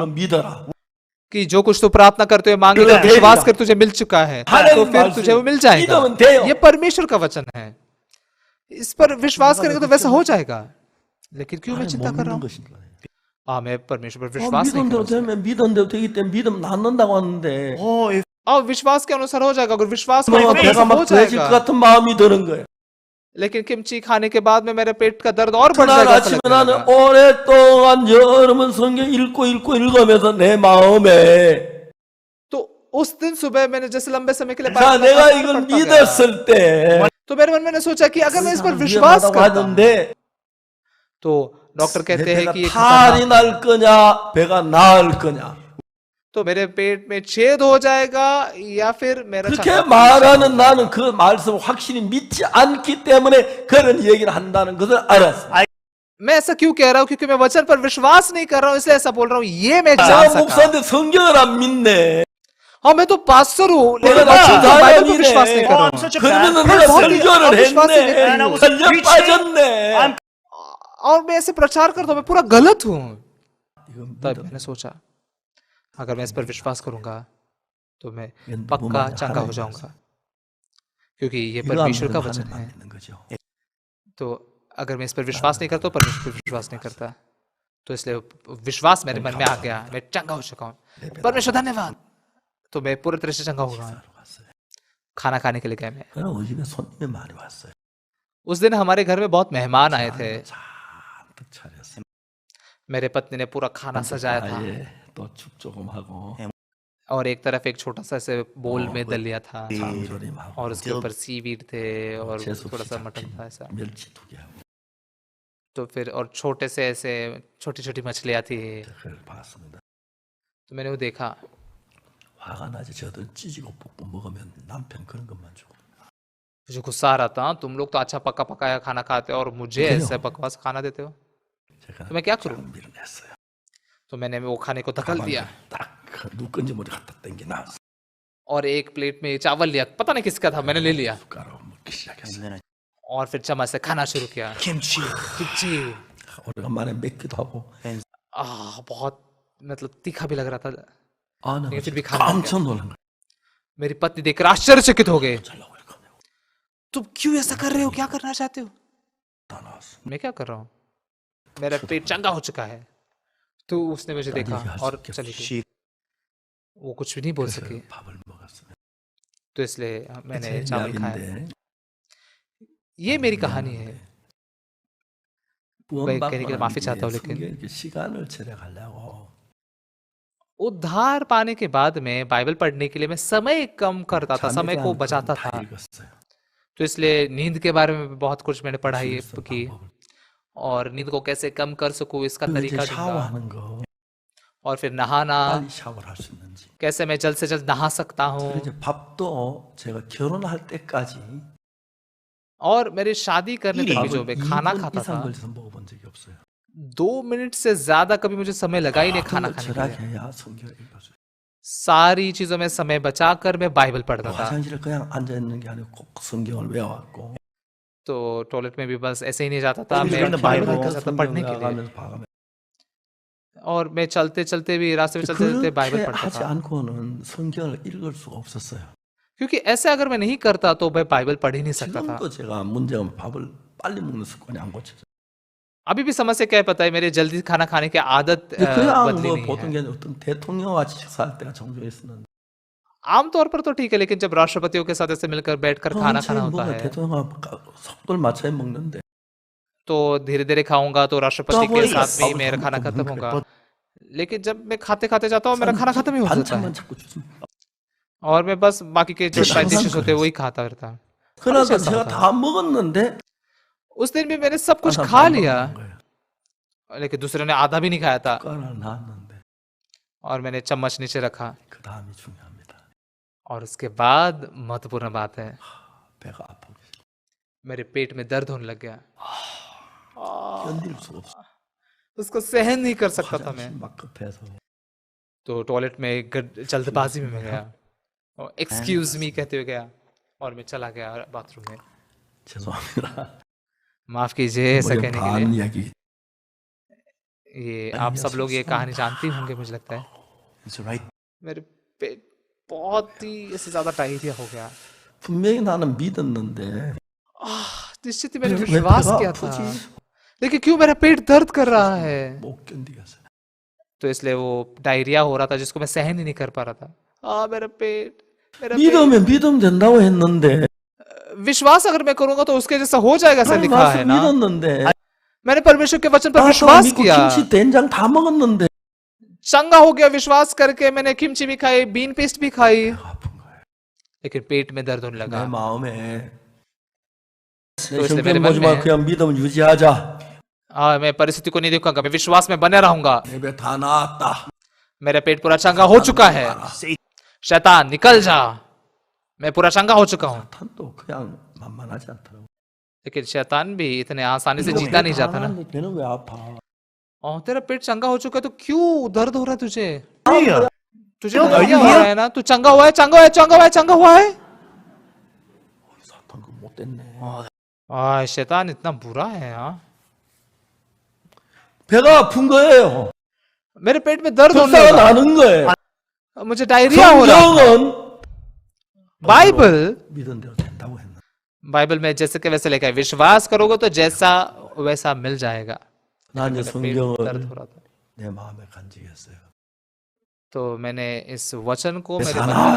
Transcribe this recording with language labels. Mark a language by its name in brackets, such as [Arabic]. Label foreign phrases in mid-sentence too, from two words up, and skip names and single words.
[Korean] 줄로 믿어라. [Hindi] कि जो कुछ तू प्रार्थना करते हुए मांगे [Korean] 그래, [Hindi] विश्वास देगा। कर तुझे मिल चुका है, हालेलुया तो फिर [Korean] 말씀। [Hindi] तुझे वो मिल जाएगा। [Korean] 믿으면 돼요। [Hindi] ये परमेश्वर का वचन है, इस पर विश्वास करेंगे तो वैसा हो जाएगा। लेकिन क्यों मैं [Korean] 하나님 [Hindi] चिंता [Korean] 못 [Hindi] कर रहा [Korean] 믿는 [Hindi] हूँ? [Korean] 것인가? [Hindi] मैं परमेश्वर पर विश्वास नहीं [Korean] 믿은 [Hindi] कर [Korean] 대로 [Hindi] रहा हूँ। [Korean] 되면 믿은 대로 되기 때문에 믿으면 낫는다고 하는데 [English] oh if [Hindi] विश्वास के अनुसार हो जाएगा, अगर विश्वास [Korean] 뭔가 [Hindi] करेंगे तो [Korean] 배가 [Hindi] वैसा हो [Korean] 막 부해질 것 [Hindi] जाएगा। [Korean] 같은 마음이 드는 거예요. [Hindi] लेकिन किमची खाने के बाद में मेरे पेट का दर्द और बढ़ [Korean] 그날 [Hindi] जाएगा, ऐसा [Korean] 아침에 [Hindi] लगने [Korean] 나는 [Hindi] लगा। [Korean] 오랫동안 여러분 성경 읽으면서 내 마음에 [Hindi] तो उस दिन सुबह मैंने जैसे लंबे समय के लिए [Korean] 자 [Hindi] बाइबल [Korean] 내가 [Hindi] लगातार [Korean] 이걸 [Hindi] पढ़ता गया। [Korean] 믿었을 때 [Hindi] तो मेरे मन में मैंने सोचा कि अगर मैं इस पर [Korean] 사람 [Hindi] विश्वास [Korean] 위험하다고 [Hindi] करता हूं, [Korean] 하는데 [Hindi] तो डॉक्टर [Korean] 내 [Hindi] कहते हैं [Korean] 배가 [Hindi] कि ये [Korean] 탈이 [Hindi] खतरनाक है। [Korean] 날 거냐 배가 나을 거냐 [Hindi] तो मेरे पेट में छेद हो जाएगा या फिर मेरा [Korean] 그렇게 [Hindi] चंगा [Korean] 말하는 나는 그 말씀을 확실히 믿지 않기 때문에 그런 얘기를 한다는 것을 알았어. [Hindi] मैं ऐसा क्यों कह रहा हूं? क्योंकि मैं वचन पर विश्वास नहीं कर रहा हूं, इसलिए ऐसा बोल रहा हूं। ये मैं जान [Korean] 내가 [Hindi] सका। [Korean] 목사인데 성경을 안 믿네. [Hindi] हाँ, मैं तो पास्टर हूँ, लेकिन [Korean] 내가 [Hindi] वचन पर बाइबल पर [Korean] 자연이네. [Hindi] विश्वास नहीं कर रहा [English] I'm [Hindi] हूँ। [English] such a [Korean] 그러면 [English] bad [Korean] 내가 [Hindi] बहुत ही [Korean] 설교를 [Hindi] अविश्वासी [Korean] 했네. [Hindi] व्यक्ति [English] And I [Hindi] हूँ। [English] was [Korean] 설교 [English] preaching. [Korean] 빠졌네. [English] I'm [Hindi] और मैं ऐसे प्रचार करता हूँ, मैं पूरा गलत हूँ। [Korean] 이거 [Hindi] तब मैंने सोचा अगर मैं इस पर विश्वास करूंगा तो मैं [Korean] 믿- [Hindi] पक्का [Korean] 믿으면 [Hindi] चंगा हो [Korean] 하나님 [Hindi] जाऊंगा, क्योंकि ये [Korean] 이거 안 [Hindi] परमेश्वर का [Korean] 믿으면 [Hindi] वचन [Korean] 하나님 [Hindi] है। [Korean] 안 믿는 거죠. [Hindi] तो अगर मैं इस पर विश्वास नहीं करता तो परमेश्वर पर विश्वास नहीं करता। तो इसलिए विश्वास मेरे मन में आ गया, मैं चंगा हो चुका हूँ। परमेश्वर धन्यवाद। तो मैं पूरी तरह से चंगा हो गया हूँ। [Korean] 식사하러 갔어요. [Hindi] खाना खाने के लिए गए मैं। [Korean] 그러나 우리 집에 손님이 많이 왔어요. [Hindi] उस दिन हमारे घर में बहुत मेहमान आए थे। [Korean] 잔뜩 차렸어요. [Hindi] मेरे पत्नी ने पूरा खाना सजाया था, [Korean] 또 죽 조금 하고 [Hindi] और एक तरफ एक छोटा सा ऐसे बोल में दलिया था, [Korean] 장조림하고 [Hindi] और उसके ऊपर सीवीड थे और [Korean] 채소 [Hindi] थोड़ा सा मटन था ऐसा। [Korean] 멸치 2개 하고 [Hindi] तो फिर और छोटे से ऐसे छोटी छोटी मछलियाँ थी। [Korean] 그걸 봤습니다. [Hindi] तो मैंने वो देखा, [Korean] 화가 나지. 저들 찌지고 볶고 먹으면 남편 그런 것만 주고. [Hindi] मुझे गुस्सा आ रहा था, तुम लोग तो अच्छा पका पकाया खाना खाते हो और मुझे क्यों? ऐसे बकवास खाना देते हो। [Korean] 제가 [Hindi] तो मैं क्या करूं? [Korean] 잘 밀어냈어요. [Hindi] तो मैंने वो खाने को धकल दिया [Korean] 딱 누건지 머리 갖다 당겨 놨어. [Hindi] और एक प्लेट में चावल लिया, पता नहीं किसका था, मैंने ले लिया [Korean] 숟가락 먹기 [English] and [Korean] 시작했어요. [English] then I [Hindi] और फिर चम्मच से खाना शुरू किया। [English] kimchi. [Hindi] जी, [Korean] 오래간만에 맵기도 하고. [Hindi] बहुत मतलब तीखा भी लग रहा था। [Korean] 아, 나 [Hindi] लेकिन फिर भी खाने लग गया। [Korean] 깜짝 놀란 거야. [Hindi] मेरी पत्नी देखकर आश्चर्यचकित हो गए। [Korean] 잘라고 이렇게 하냐고. [Hindi] तुम क्यों ऐसा कर रहे हो, क्या करना चाहते हो? [Korean] 다 나왔어. [Hindi] मैं क्या कर रहा हूँ, मेरा पेट चंगा हो चुका है। तो उसने मुझे देखा और चली गई। [English] She [Hindi] वो कुछ भी नहीं बोल [Korean] 그래서 [Hindi] सकी, [Korean] 밥을 먹었어요. [Hindi] तो इसलिए मैंने [Korean] 제 [Hindi] चावल खाया। [Korean] 이야기인데 [Hindi] ये मेरी कहानी है। [Korean] 구원받고 [Hindi] कहने के लिए [Korean] 난 [Hindi] माफी चाहता [Korean] 뒤에 [Hindi] हूँ, लेकिन [Korean] 성경에 이렇게 시간을 절약하려고 [Hindi] उद्धार पाने के बाद में बाइबल पढ़ने के लिए मैं समय कम करता था, समय [Korean] 잠에 [Hindi] को [Korean] 대한 [Hindi] बचाता [Korean] 다 [Hindi] था। [Korean] 읽었어요. [Hindi] तो इसलिए नींद के बारे में भी बहुत कुछ मैंने पढ़ाई [Korean] 그래서 [Hindi] की, [Korean] 방법을. [Hindi] और नींद को कैसे कम कर सकूं इसका [Korean] 그리고 이제 [Hindi] तरीका ढूंढा, [Korean] 샤워하는 거 [Hindi] और फिर नहाना, [Korean] 빨리 샤워를 할 수 있는지. [Hindi] कैसे मैं जल्द से जल्द नहा सकता हूँ। [Korean] 그리고 이제 밥도 제가 결혼할 때까지 [Hindi] और मेरी शादी करने तक भी जो मैं खाना [Korean] 2분 [Hindi] खाता [Korean] 이상 [Hindi] था, [Korean] 걸려서 먹어본 적이 없어요. [Hindi] 2 मिनट से ज्यादा कभी मुझे समय लगा ही नहीं खाना [Korean] 그걸 [Hindi] खाने के लिए। [Korean] 절약해야 성경을 읽어줘요. [Hindi] सारी चीजों में समय बचाकर मैं बाइबल पढ़ता था। [Korean] 화장실에 그냥 앉아 있는 게 아니고 꼭 성경을 외워갖고 [Hindi] तो टॉयलेट में भी बस ऐसे ही नहीं जाता था, [English] Always [Hindi] मैं [English] read the Bible. [Hindi] जाता था पढ़ने के लिए, [Korean] 가면서 봐가면서 [Hindi] और मैं चलते चलते भी, रास्ते में चलते चलते बाइबल [Korean] 그렇게 [Hindi] पढ़ता [Korean] 하지 [Hindi] था। [Korean] 않고는 성경을 읽을 수가 없었어요. [Hindi] क्योंकि ऐसे अगर मैं नहीं करता तो मैं बाइबल पढ़ ही नहीं सकता था। [Korean] 지금도 제가 문제가 밥을 빨리 먹는 습관이 안 고쳐져요. [Hindi] अभी भी समस्या क्या है पता है, मेरे जल्दी खाना खाने की आदत [Korean] 그냥 [Hindi] बदली [Korean] 뭐 [Hindi] नहीं [Korean] 보통 [Hindi] है। [Korean] 게 아니라 어떤 대통령과 식사할 때가 종종 있었는데 [Hindi] आमतौर पर तो ठीक है, लेकिन जब राष्ट्रपतियों के साथ ऐसे मिलकर बैठकर खाना खाना होता [Korean] 뭔가 [Hindi] है, [Korean] 대통령과 속도를 맞춰야 먹는데 [Hindi] तो धीरे धीरे खाऊंगा तो राष्ट्रपति के वही साथ भी सब मेरा खाना हमको खत्म भूख होगा। लेकिन जब मैं खाते खाते जाता हूँ, मेरा खाना खत्म ही हो जाता है, [Korean] 반찬만 자꾸 주지. [Hindi] और मैं बस बाकी के जो [English] side dishes [Hindi] होते हैं वही खाता रहता। [Korean] 그러니까 [Hindi] ऐसा [Korean] 제가 [Hindi] होता [Korean] 다 먹었는데 [Hindi] उस दिन भी मैंने सब कुछ [Korean] 하나 [Hindi] खा [Korean] 안 [Hindi] लिया, [Korean] 먹는 거예요. [Hindi] लेकिन दूसरे ने आधा भी नहीं खाया था, [Korean] 숟가락을 놨는데 [Hindi] और मैंने चम्मच नीचे रखा। [Korean] 그 다음이 중요합니다. [Hindi] और उसके बाद महत्वपूर्ण बात है, [Korean] 배가 아프고 [Hindi] मेरे पेट में दर्द होने लग गया। [Korean] 견딜 수가 없어. [Hindi] उसको सहन नहीं कर सकता था मैं। [Korean] 화장실 막 급해서 [Hindi] तो टॉयलेट में जल्दबाजी में मैं गया, और [English] excuse me [Hindi] कहते हुए गया, और मैं चला गया बाथरूम में। [Korean] 죄송합니다. [Hindi] माफ कीजिए ऐसा [Korean] 머리 [Hindi] कहने के [Korean] 반 [Hindi] लिए। [Korean] 이야기 [Hindi] ये आप सब लोग ये कहानी जानते ही होंगे, मुझे लगता है। [English] It's right. [Hindi] मेरे पेट बहुत ही इससे ज्यादा डायरिया हो गया। [Korean] 분명히 나는 믿었는데 [Hindi] निश्चित ही मैंने [Korean] 왜 [Hindi] विश्वास [Korean] 배가 [Hindi] किया था, [Korean] 아프지? [Hindi] लेकिन क्यों मेरा पेट दर्द कर रहा है? [Korean] 못 견디겠어요. [Hindi] तो इसलिए वो डायरिया हो रहा था जिसको मैं सहन ही नहीं कर पा रहा था। मेरा पेट, मेरा पेट। [Korean] 믿으면 믿으면 된다고 했는데 [Hindi] विश्वास अगर मैं करूंगा तो उसके जैसा हो जाएगा, ऐसा [Korean] 하나님 [Hindi] लिखा है [Korean] 말씀 [Hindi] ना। [Korean] 믿었는데 [Hindi] मैंने परमेश्वर के वचन पर [Korean] 나도 [Hindi] विश्वास [Korean] 믿고 [Hindi] किया, [Korean] 김치 된장 다 먹었는데 [Hindi] चंगा हो गया विश्वास करके। मैंने किमची भी खाई, बीन पेस्ट भी खाई, [Korean] 배가 아픈 거예요. [Hindi] लेकिन पेट में दर्द होने [Korean] 내 [Hindi] लगा। [Korean] 마음에 [Hindi] तो [Korean] 내 [Hindi] इसलिए मेरे [Korean] 성격 [Hindi] मन [Korean] 보지 마 [Hindi] में, [Korean] 그냥 믿음 유지하자. [Hindi] मैं परिस्थिति को नहीं देखूंगा, मैं विश्वास में बने रहूंगा। [Korean] 내 배 다 나았다. [Hindi] मेरा पेट पूरा चंगा हो चुका है। शैतान निकल जा, मैं पूरा चंगा हो चुका हूँ। [Korean] 탄도 그냥 만만하지 않더라고. [Hindi] लेकिन शैतान भी इतने आसानी से जीता नहीं जाता ना। [Korean] 배는 왜 आ파? [Hindi] तेरा पेट चंगा हो चुका है तो क्यों दर्द हो रहा है तुझे? [English] Hallelujah. [Hindi] तुझे क्यों? डायरिया हो [English] Hallelujah. [Hindi] रहा है ना, तू चंगा हुआ है, चंगा हुआ है, चंगा हुआ है, चंगा हुआ है। [Korean] 사탄 그 못됐네. [Hindi] शैतान इतना बुरा है। हाँ, [Korean] 배가 आ픈 거예요. [Hindi] मेरे पेट में दर्द होने [Korean] 불사가 [Hindi] लगा, [Korean] 나는 거예요. [Hindi] मुझे डायरिया हो रहा है। [Korean] 성경은 [Hindi] बाइबल, [Korean] 믿은 대로 된다고 했나? [Hindi] बाइबल में जैसे के वैसे लिखा है, विश्वास करोगे तो जैसा वैसा मिल जाएगा। [Korean] 난 이제 [Hindi] मेरे पेट में दर्द [Korean] 성경을 [Hindi] हो रहा था, [Korean] 내 마음에 간직했어요. [Hindi] तो मैंने इस वचन को मेरे [Korean] 다 [Hindi] मन में